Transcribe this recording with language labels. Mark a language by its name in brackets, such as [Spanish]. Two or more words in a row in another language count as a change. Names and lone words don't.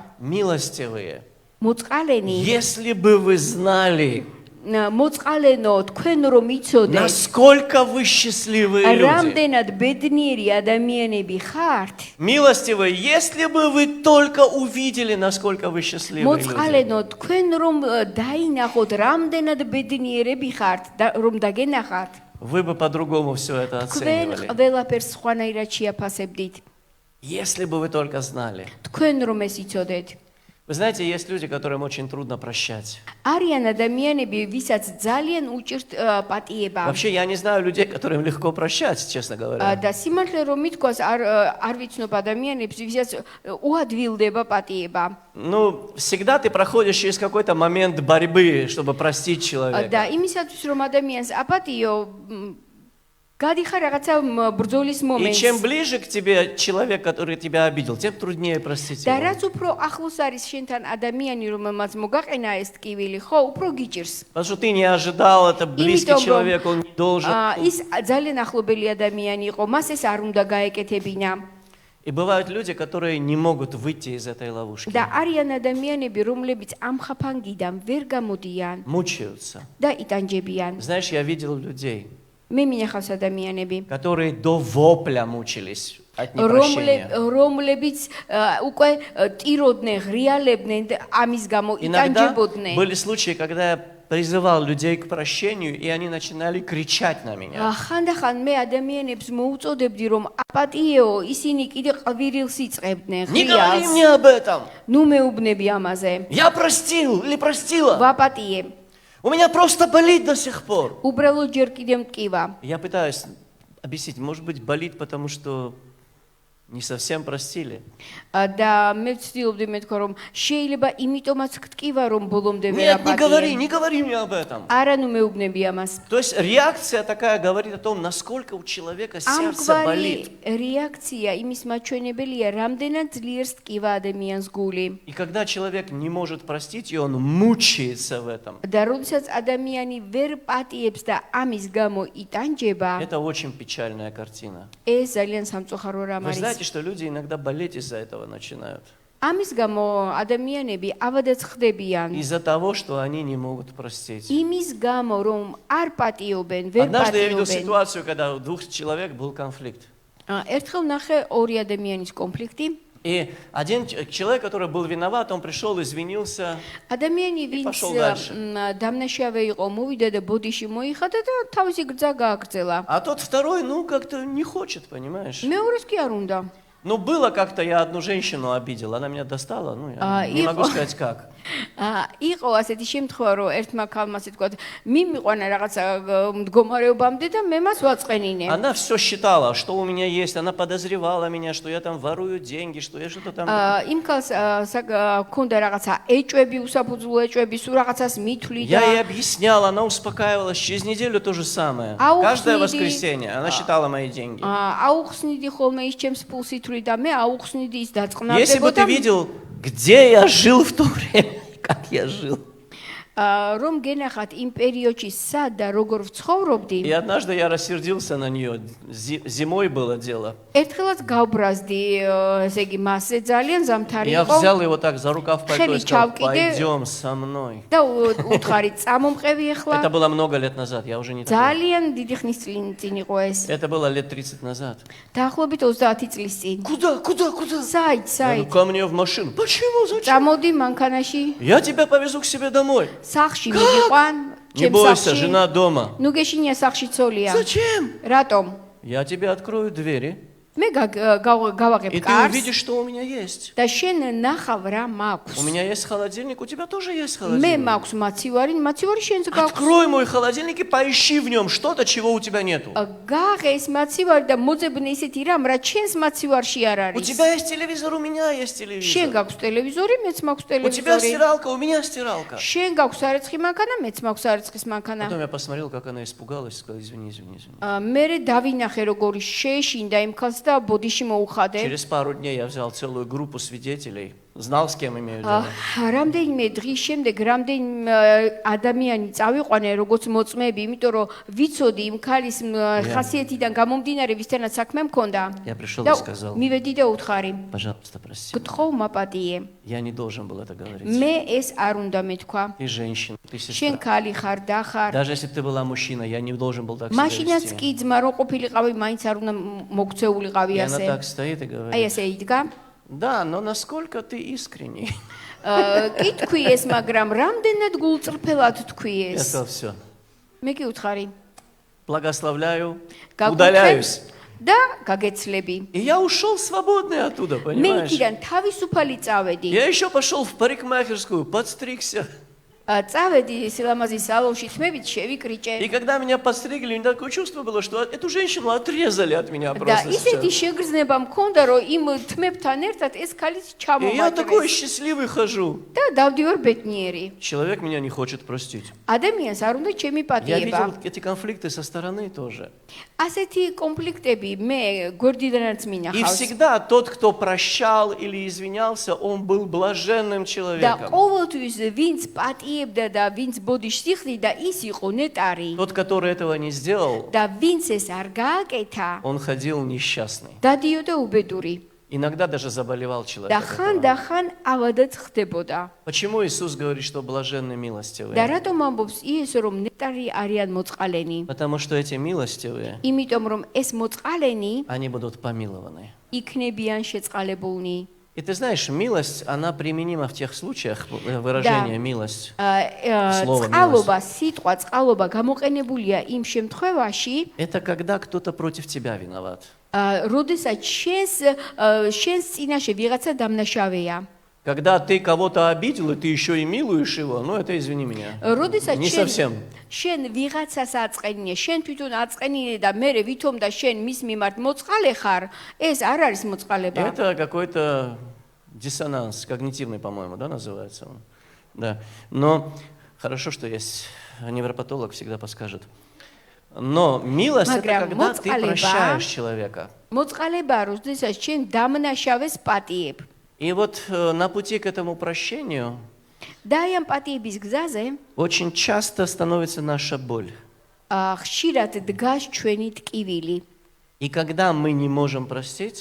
[Russian] Милостивые, [Georgian] მოწყალენი, [Russian] если бы вы знали, [Georgian] მოწყალენო, თქვენ რომ იცოდეთ, [Russian] насколько вы счастливые люди. [Georgian] რამდენად ბედნიერი ადამიანები ხართ. [Russian] Милостивые, если бы вы только увидели, насколько вы счастливые люди. [Georgian] მოწყალენო, თქვენ რომ დაინახოთ, რამდენად ბედნიერები ხართ, რომ დაგენახათ. [Russian] Вы бы по-другому все это [Georgian] თქვენ [Russian] оценивали. [Georgian] ყველაფერს სხვანაირად შეაფასებდით. [Russian] Если бы вы только знали. [Georgian] თქვენ რომ ეს იცოდეთ. [Russian] Вы знаете, есть люди, которым очень трудно прощать. [Georgian] არიან ადამიანები, ვისაც ძალიან უჭირთ პატიება. [Russian] Вообще, я не знаю людей, которым легко прощать, честно говоря. [Georgian] და სიმართლე რომ მithქვას, არ ვიცნობ ადამიანებს, ვისაც უადვილდება პატიება. [Russian] Ну, всегда ты проходишь через какой-то момент борьбы, чтобы простить человека. [Georgian] და იმისათვის რომ ადამიანს აპატიო გადიხარ რაღაცა ბრძოლის [Russian] И [Georgian] მომენტს. [Russian] чем ближе к тебе человек, который тебя обидел, тем труднее простить [Georgian] და [Russian] его. [Georgian] რაც უფრო ახლოს არის შენთან ადამიანი, რომელმაც მოგაყენა ეს ტკივილი, ხო, უფრო გიჭირს. [Russian] Потому что ты не ожидал, это близкий [Georgian] Იმიტომ, რომ, [Russian] человек, он не должен. [Georgian] ის ძალიან ახლობელი ადამიანი იყო, მას ეს არ უნდა გაეკეთებინა. [Russian] И бывают люди, которые не могут выйти из этой ловушки. [Georgian] და არიან ადამიანები, რომლებიც ამ ხაფანგიდან ვერ გამოდიან [Russian] Мучаются. [Georgian] და იტანჯებიან. [Russian] Знаешь, я видел людей, [Georgian] მე მინახავს ადამიანები, [Russian] которые до вопля мучились от непрощения. [Georgian] რომლებიც უკვე ტიროდნენ, ღრიალებდნენ და ამის გამო [Russian] Иногда [Georgian] იტანჯებოდნენ. [Russian] были случаи, когда я призывал людей к прощению, и они начинали кричать на меня. [Georgian] ხანდახან მე ადამიანებს მოუწოდებდი, რომ აპატიეო, ისინი კიდე ყვირილს იწყებდნენ, [Russian] Не говори [Georgian] ღრიალს. [Russian] мне об этом. [Georgian] ნუ მეუბნები ამაზე. [Russian] Я простил или простила. [Georgian] ვაპატიე. [Russian] У меня просто болит до сих пор. [Georgian] უბრალოდ ჯერ კიდევ მტკივა. [Russian] Я пытаюсь объяснить, может быть, болит, потому что не совсем простили. [Georgian] და მე ვცდილობდი მეთქვა, რომ შეიძლება იმიტომაც გტკივა, რომ боломდე [Russian] Нет, [Georgian] ვერაპატიე. [Russian] не говори мне об этом. [Georgian] არა, ნუ მეუბნები ამას. [Russian] То есть реакция такая говорит о том, насколько у человека сердце болит. [Georgian] რეაქცია იმის მაჩვენებელია, რამდენად ძლიერს ტკივა ადამიანს გული. [Russian] И когда человек не может простить, и он мучается в этом, [Georgian] და როდესაც ადამიანი ვერ პატიებს და ამის გამო იტანჯება, [Russian] это очень печальная картина. [Georgian] ეს ძალიან სამწუხარო რამ [Russian] Вы [Georgian] არის. [Russian] знаете, что люди иногда болеть из-за этого начинают. [Georgian] ამის გამო ადამიანები ავადაც ხდებიან. [Russian] Из-за того, что они не могут простить. [Georgian] იმის გამო, რომ არ პატიობენ, ვერ [Russian] Однажды я видел [Georgian] პატიობენ. [Russian] ситуацию, когда у двух человек был конфликт. [Georgian] ერთხელ ნახე ორი ადამიანის კონფლიქტი. [Russian] И один человек, который был виноват, он пришел, извинился. [Georgian] ადამიანი ვინც [Russian] пошел дальше. [Georgian] დამნაშავე იყო, მოვიდა და ბოდიში მოიხადა და თავისი გრძა გააგრძელა. [Russian] А тот второй, ну, как-то не хочет, понимаешь? [Georgian] მეორეს კი არ უნდა. [Russian] Ну, было как-то, я одну женщину обидел, она меня достала, ну, я не могу сказать как. [Georgian] იყო ასეთი შემთხვევა, რომ ერთმა ქალმა ასე თქვა, მიმიყვანა რაღაცა მდგომარეობამდე და მე მას ვაწყენინე. [Russian] Она все считала, что у меня есть, она подозревала меня, что я там ворую деньги, что я что-то там... [Georgian] იმ ქალს ქონდა რაღაცა ეჭვები, უსაფუძვლო ეჭვები, სულ რაღაცას მithვლიდა. [Russian] Я ей объяснял, она успокаивалась, через неделю то же самое. Каждое воскресенье она считала мои деньги. [Georgian] აუხსნიდი ხოლმე ის ჩემს ფულს ითვლიდა, მე აუხსნიდი ის [Russian] Если бы ты [Georgian] დაწყნარდებოდა. [Russian] видел, где я жил в то время, как я жил. [Georgian] რომ გენახათ იმ პერიოდში სად და როგორ ვცხოვრობდი. [Russian] И однажды я рассердился на нее, зимой было дело. [Georgian] ერთხელაც გავბრაზდი, ესე იგი, მასზე ძალიან ზამთარი [Russian] Я [Georgian] იყო. [Russian] взял его так за рукав пальто и сказал, [Georgian] ჩავკიდე. [Russian] пойдем со мной. [Georgian] და უთხარი წამომყევი ახლა. [Russian] Это было много лет назад, я уже не такой. [Georgian] ძალიან დიდი ხნის წინ იყო ეს. [Russian] Это было лет 30 назад. [Georgian] დაახლოებით 30 წლის წინ. [Russian] Куда? [Georgian] საით, [Russian] Я говорю, [Georgian] საით. [Russian] ко мне в машину. Почему? Зачем? [Georgian] წამოდი მანქანაში, [Russian] Я тебя повезу к себе домой. [Georgian] სახლში მიგიყვან, [Russian] Не [Georgian] ჩემს [Russian] бойся, [Georgian] სახლში. [Russian] жена дома. [Georgian] ნუ გეშინია სახლში ცოლია. [Russian] Зачем? [Georgian] რატომ? [Russian] Я тебе открою двери, [Georgian] მე გავაღებ [Russian] и ты [Georgian] კარს [Russian] увидишь, что у меня есть. [Georgian] და შენ ნახავ რა მაქვს. [Russian] У меня есть холодильник, у тебя тоже есть [Georgian] მე [Russian] холодильник. [Georgian] მაქვს მაცივარი შენც გაქვს. [Russian] Открой мой холодильник и поищи в нем что-то, чего у тебя нету. [Georgian] გააღე ეს მაცივარი და მოძებნე ისეთი რამ, რა ჩვენს მაცივარში არ [Russian] У [Georgian] არის. [Russian] тебя есть телевизор, у меня есть [Georgian] შენ [Russian] телевизор. [Georgian] გაქვს ტელევიზორი, მეც მაქვს [Russian] У тебя [Georgian] ტელევიზორი. [Russian] стиралка, у меня стиралка. [Georgian] შენ გაქვს სარეცხი მანქანა, მეც მაქვს სარეცხის მანქანა. [Russian] Потом я посмотрел, как она испугалась, сказала, извини. [Georgian] მე დავინახე როგორი შეეშინდა იმ ქალს და ბოდიში მოუხადე. [Russian] Через пару дней я взял целую группу свидетелей, знал, с кем имею дело. [Georgian] რამდენიმე დღის შემდეგ რამდენიმე ადამიანი წავიყვანე როგორც მოწმეები, იმიტომ რომ ვიცოდი იმ ქალის ხასიათიდან გამომდინარე ვისთანაც საქმე მქონდა. [Russian] Я пришел [Georgian] და [Russian] и сказал, [Georgian] მივედი და უთხარი, [Russian] пожалуйста, прости. [Georgian] გთხოვ მაპატიე. [Russian] Я не должен был это говорить. [Georgian] მე ეს არ უნდა მეთქვა. [Russian] Ты женщина, ты [Georgian] შენ [Russian] сестра. [Georgian] ქალი ხარ და ხარ. [Russian] Даже если бы ты была мужчина, я не должен был так себя [Georgian] მაშინაც [Russian] вести. [Georgian] კი ძმა რო ყოფილიყავი, მაინც არ უნდა მოგცეულიყავი [Russian] И она [Georgian] ასე. [Russian] так стоит и [Georgian] აი [Russian] говорит, [Georgian] ასე იდგა. [Russian] да, но насколько ты искренний. [Georgian] კი თქვი ეს, მაგრამ რამდენად გულწრფელად თქვი [Russian] Я [Georgian] ეს. [Russian] сказал, все, [Georgian] მე კი უთხარი. [Russian] благословляю, Как удаляюсь. [Georgian] და გაგეცლები. [Russian] И я ушел свободный оттуда, [Georgian] მე [Russian] понимаешь? [Georgian] იქიდან თავისუფალი წავედი. [Russian] Я еще пошел в парикмахерскую, подстригся. [Georgian] წავედი სილამაზის სალონში, თმებით შევიკრიჭე. [Russian] И когда меня подстригли, у меня такое чувство было, что эту женщину отрезали от меня [Georgian] და [Russian] просто [Georgian] ისეთი [Russian] сейчас. [Georgian] შეგრძნება მქონდა, რომ იმ თმებთან ერთად ეს ქალიც [Russian] И я такой [Georgian] ჩამომატვეს. [Russian] счастливый хожу. [Georgian] და დავდივარ ბედნიერი. [Russian] Человек меня не хочет простить. [Georgian] ადამიანს არ უნდა ჩემი [Russian] Я [Georgian] პატიება. [Russian] видел эти конфликты со стороны тоже. [Georgian] ასეთი კონფლიქტები მე გვერდიდანაც [Russian] И [Georgian] მინახავს. [Russian] всегда тот, кто прощал или извинялся, он был блаженным [Georgian] და [Russian] человеком. [Georgian] ყოველთვის ვინც პატიებდა და ვინც ბოდიშს იხდიდა, ის იყო ნეტარი. [Russian] Тот, который этого не сделал, [Georgian] და ვინც ეს არ გააკეთა, [Russian] он ходил несчастный. [Georgian] დადიოდა უბედური. [Russian] Иногда даже заболевал человек. [Georgian] და [Russian] от [Georgian] ხან [Russian] этого. [Georgian] და ხან ავადაც ხდებოდა. [Russian] Почему Иисус говорит, что блаженны [Georgian] და [Russian] милостивые? [Georgian] რატომ ამბობს იესო რომ ნეტარი არიან მოწყალენი? [Russian] Потому что эти милостивые, [Georgian] იმიტომ რომ ეს მოწყალენი [Russian] они будут помилованы. [Georgian] იქნებიან შეწყალებულნი. [Russian] И ты знаешь, милость, она применима в тех случаях, выражение милость. Слово [Georgian] წყალობა, სიტყვა წყალობა გამოყენებულია იმ შემთხვევაში, [Russian] Это когда кто-то против тебя виноват. [Georgian] როდესაც შენს წინაშე ვიღაცა დამნაშავეა. [Russian] Когда ты кого-то обидел, и ты еще и милуешь его, ну это извини меня. [Georgian] როდესაც [Russian] Не совсем. [Georgian] შენ ვიღაცას აწყენინე, შენ თვითონ აწყენინე და მე ვითომ და შენ მის მიმართ მოწყალე ხარ, ეს არ არის მოწყალება. [Russian] Это какой-то диссонанс, когнитивный, по-моему, да, называется он. Да. Но хорошо, что есть невропатолог, всегда подскажет. Но милость это когда ты прощаешь человека. [Georgian] მოწყალება, როდესაც შენ დამნაშავეს პატიებ. [Russian] И вот на пути к этому прощению [Georgian] და აი ამ პატიების გზაზე [Russian] очень часто становится наша боль. [Georgian] ხშირად დგას ჩვენი ტკივილი. [Russian] И когда мы не можем простить,